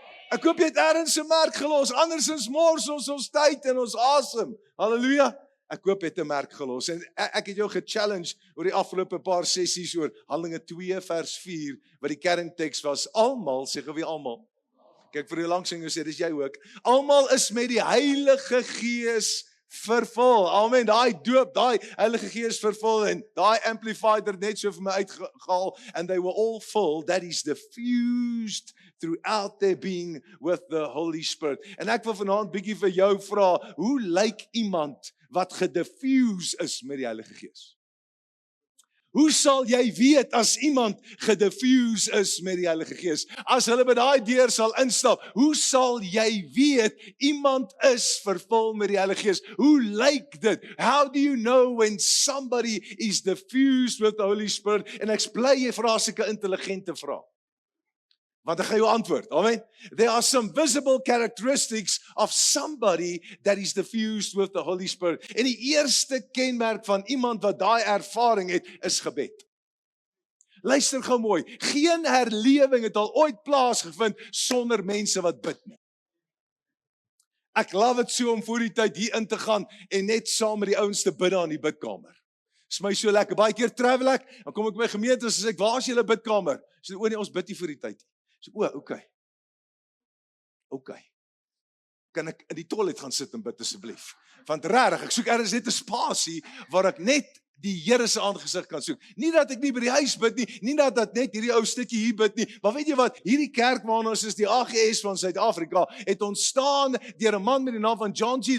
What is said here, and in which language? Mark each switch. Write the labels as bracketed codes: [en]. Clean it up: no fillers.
[af] Ek hoop jy het ergens 'n merk gelos. Andersins mors ons tyd en ons asem. Halleluja. Ek hoop jy het 'n merk gelos. En ek het jou gechallenge oor die afgelope paar sessies oor Handelinge 2 vers 4 wat die kernteks was. Almal, sê gou wie almal. Kyk vir die langsing gesê, dis jy ook. Almal is met die Heilige Gees vervul. Amen. Daai doop, daai Heilige Gees vervul en daai amplified het net so vir my uitgehaal [en] and they were all full, that is diffused throughout their being with the Holy Spirit. [af] En ek wil vanaand bietjie vir jou vra, hoe lyk iemand wat gediffuse is met die Heilige Gees? Hoe sal jy weet as iemand gediffuse is met die Heilige Gees? As hulle by daai deur sal instap, hoe sal jy weet iemand is vervul met die Heilige Gees? Hoe lyk dit? [en] How do you know when somebody is diffused with the Holy Spirit? [af] En ek bly jy vra sulke intelligente vrae. Want ek gaan jou antwoord. Amen. [en] There are some visible characteristics of somebody that is diffused with the Holy Spirit. [af] En die eerste kenmerk van iemand wat daai ervaring het, is gebed. Luister gou mooi. Geen herlewing het al ooit plaasgevind sonder mense wat bid nie. Ek love it so om voor die tyd hier in te gaan en net saam met die ouens te bid daar in die bidkamer. Dis my so lekker. Baie keer travel ek, dan kom ek by gemeente en sê ek, waar is julle bidkamer? Sê o nee, ons bid nie voor die tyd. So, okay. Kan ek in die toilet gaan sit en bid asseblief? Want regtig, ek soek ergens net 'n spasie waar ek net die Here se aangesig kan soek. Nie dat ek nie by die huis bid nie, nie dat net hierdie ou stukkie hier bid nie, maar weet jy wat, hierdie kerk waarna ons is, die AGS van Suid-Afrika, het ontstaan deur 'n man met die naam van John G.